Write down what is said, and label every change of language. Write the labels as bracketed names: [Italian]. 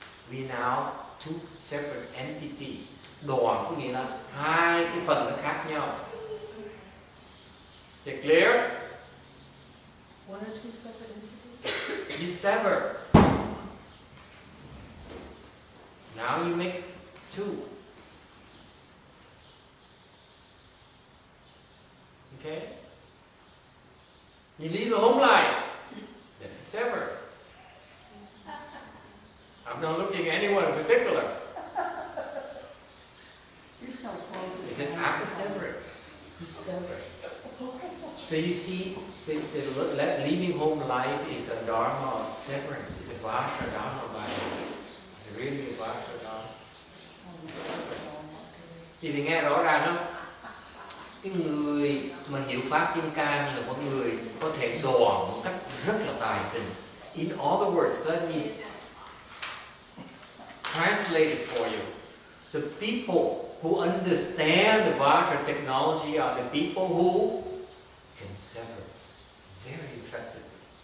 [English] We now two separate entities. [Vietnamese] Đoạn có nghĩa là hai cái phần nó khác nhau. [English] Is it clear? One or two separate entities? You sever. Now you make two. Okay? You leave the home life. That's a sever. I'm not looking at anyone in particular. You're so close. Is it after severance? You sever. So you see, the leaving home life is a dharma of severance. It's a Varja dharma by the way. It's really a Varja dharma. [Vietnamese] Thì mình nghe rõ ràng không? Cái người mà hiểu pháp Kim Cang là một người có thể đoạn một cách rất là tài tình. [English] In other words, let me translate it for you. The people who understand the Varja technology are the people who can sever very effectively.